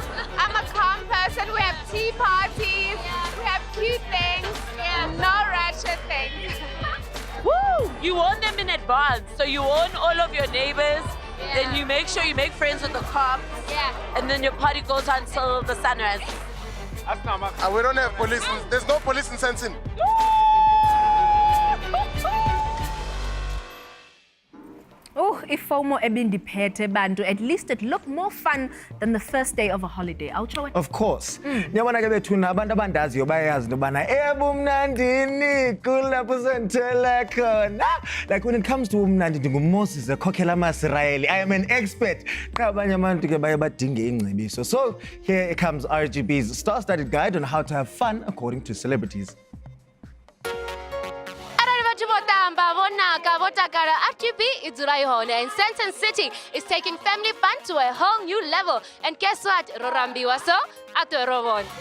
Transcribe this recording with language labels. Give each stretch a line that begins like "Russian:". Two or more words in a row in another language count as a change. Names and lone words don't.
English: I'm a calm person. We have tea parties. We have cute things. No ratchet things. Woo! You warn them in advance. So you warn all of your neighbors. Then you make sure you make friends with the cops. Yeah. And then your party goes until the sunrise. That's not my... We don't have police. There's no police in Sandton.
Xhosa: Oh, ifomo ebindiphethe bantu,
English: at least it looked more fun than the first day of a holiday.
Xhosa: Awutsho wena?
English: Of course.
Xhosa: Niyabona ke bethuna abantu abandaziyo bayayazi into yobana ebumnandini kulapho sendithele khona.
English: Like when it comes to
Xhosa: umnandi ndinguMoses ekhokhela amaSirayeli.
English: I am an expert.
Xhosa: Qha abanye abantu ke baye badinge ingcebiso.
English: So here comes RGB's star-studded guide on how to have fun according to celebrities. RGB and Sandton City is taking family fun to a whole new level. And guess what? Rorambiwa so at Rovon.